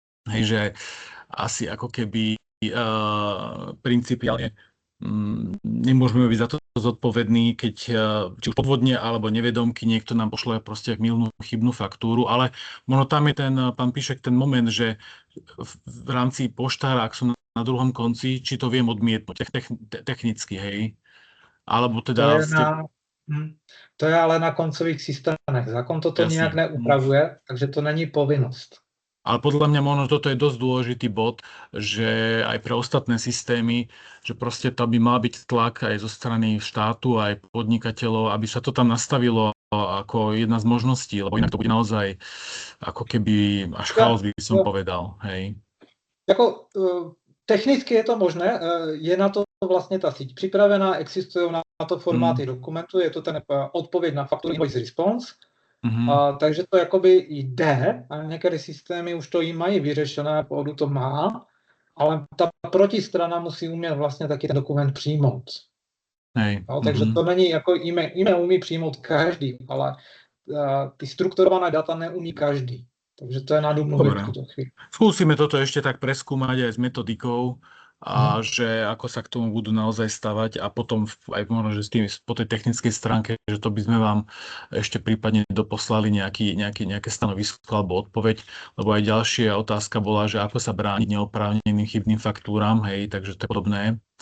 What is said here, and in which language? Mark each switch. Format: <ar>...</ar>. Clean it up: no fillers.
<sk>Hej, že asi ako keby principiálne nemôžeme byť za to zodpovední, keď či už podvodne alebo nevedomky niekto nám pošle proste mylnú chybnú faktúru, ale možno tam je ten, pán Píšek, ten moment, že v rámci poštára, ak sú na druhom konci, či to viem odmietnúť technicky, hej? Alebo teda...</sk> <cs>To je ale na koncových systémech. Zákon toto nijak neupravuje, takže to není povinnost.</cs> <sk>Ale podľa mňa možno toto je dosť dôležitý bod, že aj pre ostatné systémy, že proste to by mal byť tlak aj zo strany štátu, aj podnikateľov, aby sa to tam nastavilo ako jedna z možností, lebo inak to bude naozaj ako keby až chaos, by som povedal. Hej.</sk> <cs>Jako, technicky je to možné, je na to vlastně ta síť připravená, existují na to formáty dokumentů, je to ten odpověď na fakturu invoice response. Takže to jakoby jde a některé systémy už to jí mají vyřešené, pohodu to má, ale ta protistrana musí umět vlastně taky ten dokument přijmout. No, takže to není jako e-mail umí přijmout každý, ale ty strukturované data neumí každý. Takže to je na domluvit v tuto chvíli.</cs> <sk>Skúsime toto ešte tak preskúmať aj s metodikou, a že ako sa k tomu budú naozaj stavať a potom aj možno, že s tým po tej technickej stránke, že to by sme vám ešte prípadne doposlali nejaké stanovisko alebo odpoveď, lebo aj ďalšia otázka bola, že ako sa brániť neoprávneným chybným faktúram, hej, takže to je podobné.</sk>